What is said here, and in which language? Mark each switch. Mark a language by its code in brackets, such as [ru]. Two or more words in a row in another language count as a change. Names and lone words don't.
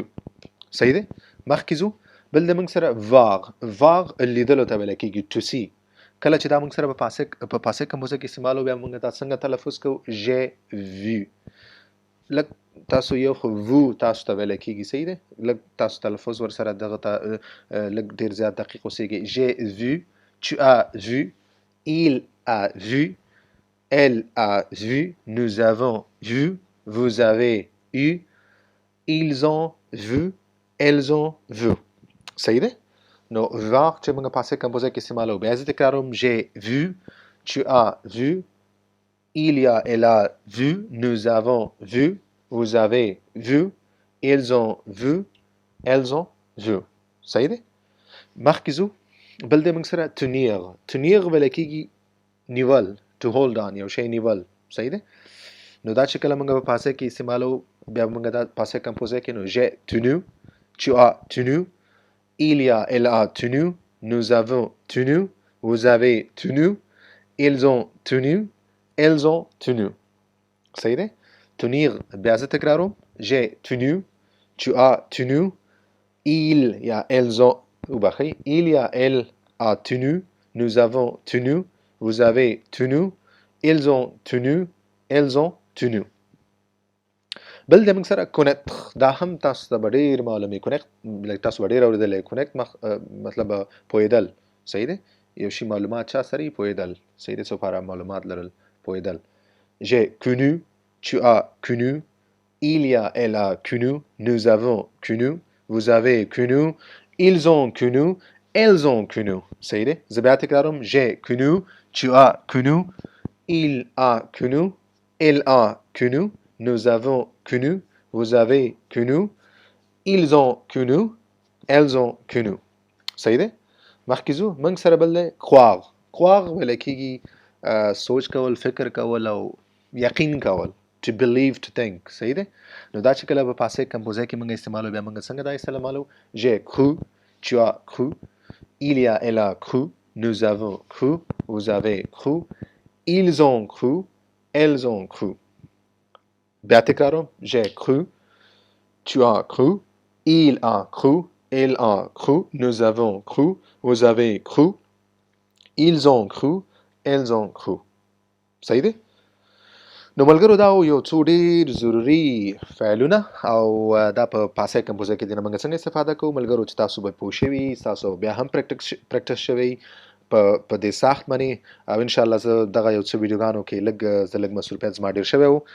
[ps] صحیح دی. مخکې ځو. بل د موږ سره واغ لیدلو ته ویل کېږي [en] to see. [ps] کله چې دا موږ سره په [fr] passé composé [ps] کې استعمالو، بیا موږ دا څنګه تلفظ کوو؟ [fr] j'ai vu. [ps] لږ تاسو یو خو وو تاسو ته ویل کېږي. صحیح دی. لږ تاسو تلفظ ورسره دغه ته لږ ډېر زیات دقیق اوسیږي. [fr] j'ai vu، tu as vu، il a vu، elle a vu، nous avons vu، vous avez eu، ils ont vu، elles ont vu. [ps] صحیح دی. نو واغ چې موږ [fr] passé composé [ps] کې استعمالو، بیا زه تکراروم. [fr] j'ai vu، tu as vu، elle a vu، nous avons vu، vous avez vu، ils ont vu، elles ont vu. [ps] صحیح دی. مخکې ځو. بل دی موږ سره تنیغ ویل کېږي نیول [en] to hold on، [ps] یو شی نیول. صحیح دی. نو دا چې کله موږ په پاسې کې استعمالو، بیا موږ دا [fr] passé composé [ps] کې نو [fr] j'ai tenu، tu as tenu، elle a tenu، nous avons tenu، vous avez tenu، ils ont tenu، elles ont tenu. [ps] صحیح دی. تنیغ بیا زه تکراروم. [fr] j'ai tenu، tu as tenu، il یا elles ont وبخئ il یا elle a tenu، nous avons tenu، vous avez tenu، ils ont tenu، elles ont tenu. [ps] بل د موږ سره کونیکت، دا هم تاسو ته به ډېر معلومي. کونیکت لکه تاسو به ډېر اورېدلی. کونیکت مطلب پوهېدل، صحیح دی. یو شي معلومات چا سره یي پوهېدل، صحیح دی. څه لپاره معلومات لرل، پوهېدل. [fr] j'ai connu, tu as connu, il y a, elle a connu, nous avons connu, vous avez connu, ils ont connu, elles ont connu. [ps] صحیح دی. زه بیا تکراروم. [fr] j'ai connu, tu as connu, il a connu, elle a connu, nous avons connu, vous avez connu, ils ont connu, elles ont connu. [ps] صحیح دی. مخکې ځو. موږ سره بل دی خواغ. خواغ ویلی کېږي سوچ کول، فکر کول او یقین کول. [en] to believe, to think. [ps] صحیح دی. نو دا چې کله په [fr] passé composé [ps] کې موږ استعمالو، بیا موږ څنګه دا استعمالو؟ [fr] j'ai cru, tu as cru, il y a, elle a cru, nous avons cru, vous avez cru, ils ont cru, elles ont cru. [ps] بیا تکراروم. [fr] j'ai cru, tu as cru, il a cru, elle a cru, nous avons cru, vous avez cru, ils ont cru, elles ont cru. [ps] صحیح دی. نو ملګرو دا یو څو ډېر ضروري فعلونه او دا په [fr] passé composé [ps] کې دینه موږ څنګه استفاده کوو ملګرو، چې تاسو به پوه شوي، تاسو بیا هم پریکټس شوي په دې ساخت باندې. او [ar] ان شاء الله [ps] زه دغه یو څه ویډیوګانو کې لږ مصروفیت زما ډېر شوی و.